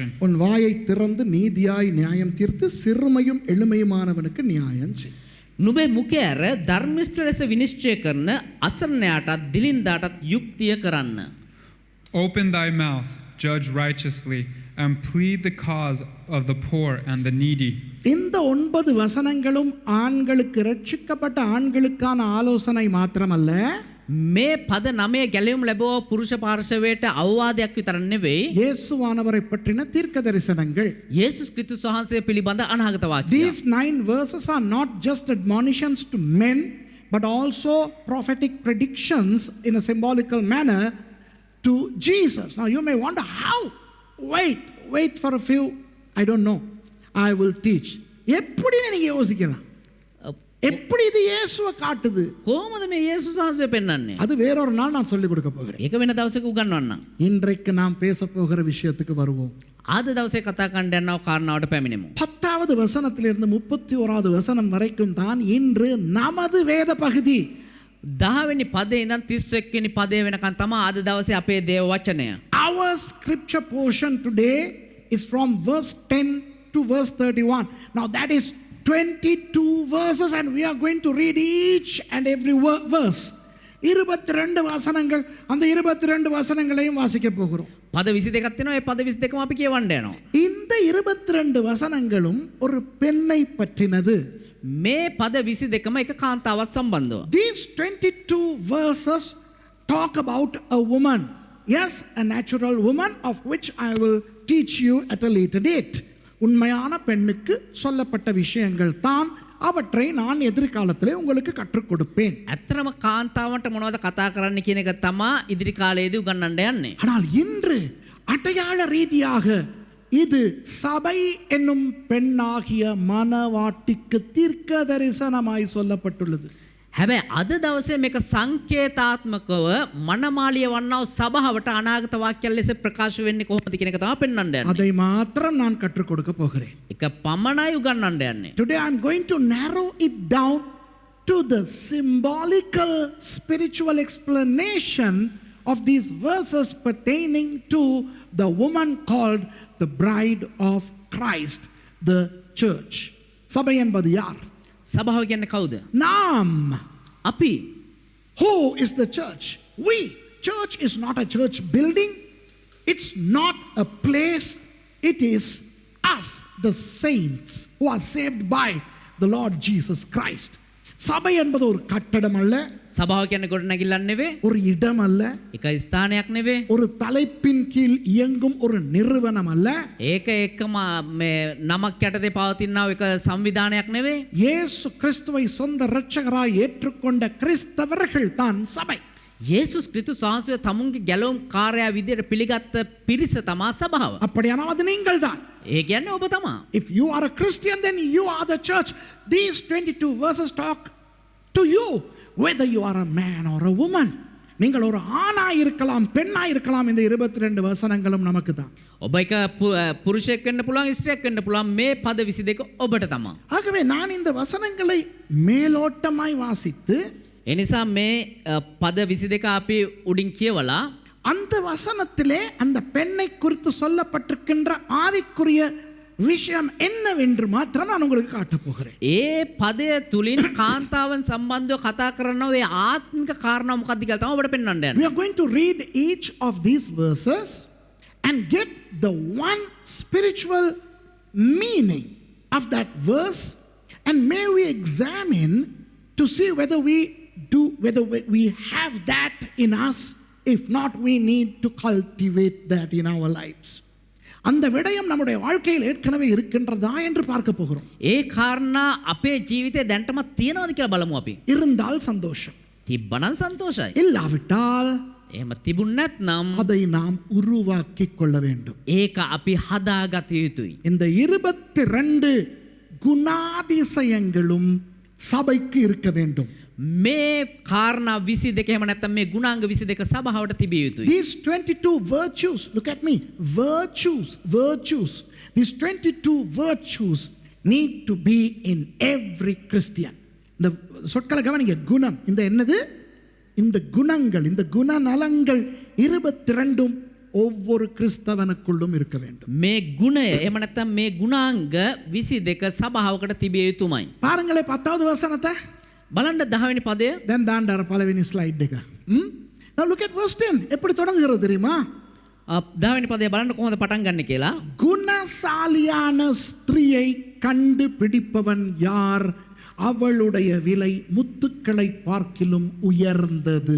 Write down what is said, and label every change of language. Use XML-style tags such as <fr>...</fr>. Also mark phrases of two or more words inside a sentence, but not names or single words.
<ta>உன் வாயை திறந்து நீதியாய் நியாயம் தீர்த்து சிறுமையும் எளிமையுமானவனுக்கு நியாயம் செய்.</ta> <si>නුඹේ මුඛය ඇර ධර්මිෂ්ඨ ලෙස විනිශ්චය කරන අසරණයාටත් දිලින්දාටත් යුක්තිය කරන්න.</si> <en>Open thy mouth, judge righteously, and plead the cause of the poor and the needy.</en> <ta>இந்த 9 வசனங்களும் ஆண்களுக்கு, ரட்சிக்கப்பட்ட ஆண்களுக்கான ஆலோசனை மாத்திரமல்ல,</ta> <si>මේ පද 9 ගැලවීම ලැබුව පුරුෂ පාර්ශවයට අවවාදයක් විතර නෙවෙයි.</si> <ta>இயேசுவானவரை பற்றின தீர்க்க தரிசனங்கள்.</ta> <si>යේසුස් ක්‍රිස්තුස් වහන්සේ පිළිබඳ අනාගත වාක්‍යය.</si> <en>These 9 verses are not just admonitions to men, but also prophetic predictions in a symbolical manner to Jesus. Now you may wonder how. Wait for a few. I don't know. I will teach.</en> <ta>எப்படி நீங்க யோசிக்கலாம்? எப்படி இது இயேசுவை காட்டுது?</ta> <si>කොහොමද මේ යේසුස් වහන්සේ පෙන්වන්නේ?</si> <ta>அது வேறொரு நாள் நான் சொல்லிக் கொடுக்க போகிறேன்.</ta> <si>ඒක වෙන දවසක උගන්වන්නම්.</si> <ta>இன்றைக்கு நாம் பேச போகிற விஷயத்துக்கு வருவோம்.</ta> <si>ආද දවසේ කතා කරන්න යනවා කාරණාවට පැමිණෙමු.</si> <ta>10வது வசனத்திலிருந்து 31வது வசனம் வரைக்கும் தான் இன்று நமது வேத பகுதி.</ta> <si>10 වෙනි පදේ ඉඳන් 31 වෙනි පදේ වෙනකන් තමයි ආද දවසේ අපේ දේව වචනය.</si> <en>Our scripture portion today is from verse 10 to verse 31. Now that is 22 verses and we are going to read each and every verse.</en> <ta>22 வசனங்கள், அந்த 22 வசனங்களையும் வாசிக்க போகிறோம்.</ta> <si>පද 22ක් තියෙනවා. ඒ පද 22ම අපි කියවන්න යනවා.</si> <ta>இந்த 22 வசனங்களும் ஒரு பெண்ணை பற்றினது.</ta> <si>මේ පද 22ම එක කාන්තාවක් සම්බන්ධව.</si> <en>These 22 verses talk about a woman. Yes, a natural woman, of which I will teach you at a later date.</en> <ta>உண்மையான பெண்ணுக்கு சொல்லப்பட்ட விஷயங்கள் தான், அவற்றை நான் எதிர்காலத்திலே உங்களுக்கு கற்றுக் கொடுப்பேன்.</ta> <si>ඇත්තම කාන්තාවන්ට මොනවද කතා කරන්න කියන එක තමයි ඉදිරි කාලයේදී උගන්වන්න යන්නේ.</si> <ta>ஆனால் இன்று அடையாள ரீதியாக இது சபை என்னும் பெண்ணாகிய மணவாட்டிக்கு தீர்க்க தரிசனமாய் சொல்லப்பட்டுள்ளது.</ta> <si>හැබැයි අද දවසේ මේක සංකේතාත්මකව මනමාලිය වන්නා වූ සභාවට අනාගත වාක්‍යයන් ලෙස ප්‍රකාශ වෙන්නේ කොහොමද කියන එක තමයි පෙන්වන්න යන්නේ.</si> <ta>அதை மாத்திரம் நான் கற்றுக் கொடுக்க போகிறேன்.</ta> <si>එක පමණයි උගන්වන්න යන්නේ.</si> <en>Today I am going to narrow it down to the symbolical spiritual explanation of these verses pertaining to the woman called the bride of Christ, the church.</en> <ta>சபை என்பது யார்?</ta> <si>සභාව කියන්නේ කවුද?</si> <ta>நாம்.</ta> <si>අපි.</si> <en>Who is the church? We. Church is not a church building. It's not a place. It is us, the saints who are saved by the Lord Jesus Christ.</en> <ta>சபை என்பது ஒரு கட்டடம் அல்ல.</ta> <si>සභාව කියන්නේ ගොඩනැගිල්ලක් නෙවෙයි.</si> <ta>ஒரு இடம் அல்ல.</ta> <si>එක ස්ථානයක් නෙවෙයි.</si> <ta>ஒரு தலைப்பின் கீழ் இயங்கும் ஒரு நிறுவனம் அல்ல.</ta> <si>ඒක එක්කම මේ නමක් යටතේ පවතිනා එක සංවිධානයක් නෙවෙයි.</si> <ta>இயேசு கிறிஸ்துவை சொந்த இரட்சகராய் ஏற்றுக்கொண்ட கிறிஸ்தவர்கள் தான் சபை.</ta> <si>යේසුස් ක්‍රිස්තුස් වහන්සේ තමුන්ගේ ගැලවුම් කාර්යය විදියට පිළිගත්ත පිරිස තමා සභාව.</si> <ta>அப்படியானால் அது நீங்கள் தான்.</ta> <si>ඒ කියන්නේ ඔබ තමා.</si> <en>If you are a Christian, then you are the church. These 22 verses talk to you, whether you are a man or a woman.</en> <ta>நீங்கள் ஒரு ஆணாய் இருக்கலாம், பெண்ணாய் இருக்கலாம். இந்த 22 வசனங்களும் நமக்கு தான்.</ta> <si>ඔබ එක පුරුෂයෙක් වෙන්න පුළුවන්, ස්ත්‍රියක් වෙන්න පුළුවන්. මේ පද 22 ඔබට තමා.</si> <ta>ஆகவே நான் இந்த வசனங்களை மேலோட்டமாய் வாசித்து</ta> <si>එනිසා මේ පද 22 අපි උඩින් කියවලා</si> <ta>அந்த வசனத்திலே அந்த பெண்ணை குறித்து சொல்லப்பட்டிருக்கின்ற ஆவிக்குரிய விஷயம் என்னவென்று மாத்திரம் நான் உங்களுக்கு காட்டப் போகிறேன்.</ta> <si>ඒ පදය තුලින් කාන්තාවන් සම්බන්ධව කතා කරන ඔය ආත්මික කාරණා මොකක්ද කියලා තමයි ඔබට පෙන්වන්න යන්නේ.</si> <en>We are going to read each of these verses and get the one spiritual meaning of that verse, and may we examine to see whether we have that in us. If not, we need to cultivate that in our lives.</en> <ta>அந்த விடயம் நம்முடைய வாழ்க்கையில் ஏற்கனவே இருக்கின்றதா என்று பார்க்க போகிறோம்.</ta> <si>ඒ කාරණා අපේ ජීවිතේ දැන්ටමත් තියනවාද කියලා බලමු අපි.</si> <ta>இருந்தால் சந்தோஷம்.</ta> <si>තිබ්බනම් සන්තෝෂයි.</si> <ta>இல்லாவிட்டால்</ta> <si>එහෙම තිබුණ නැත්නම්</si> <ta>அதை நாம் உருவாக்கிக் கொள்ள வேண்டும்.</ta> <si>ඒක අපි හදාගත යුතුයි.</si> <ta>இந்த 22 குணாதிசயங்களும் சபைக்கு இருக்க வேண்டும்.</ta> <si>මේ කාරණා 22 එහෙම නැත්නම් මේ ගුණාංග 22 සභාවට තිබිය යුතුයි.</si> <en>These 22 virtues, look at me, virtues. These 22 virtues need to be in every Christian.</en> <ta>இந்த சொற்களை கவனிங்க. குணம், இந்த என்னது? இந்த குணங்கள், இந்த குணநலங்கள் 22 ஒவ்வொரு கிறிஸ்தவனுக்குள்ளும் இருக்க வேண்டும்.</ta> <si>මේ ගුණය එහෙම නැත්නම් මේ ගුණාංග 22 සභාවකට තිබිය යුතුමයි.</si> <ta>பாருங்களே 10வது வசனத்தை.</ta> <si>බලන්න 10 වෙනි පදය. then தாண்டார பலவினி ஸ்லைட் එක.</si> <en>Now look at verse 10.</en> <ta>எப்படி தொடங்குகிறது தெரியுமா?</ta> <si>10 වෙනි පදය බලන්න කොහොමද පටන් ගන්න කියලා.</si> <ta>குணசாலியான ஸ்திரியை கண்டுபிடிப்பவன் யார்? அவளுடைய விலை முத்துக்களை பார்க்கிலும் உயர்ந்தது.</ta>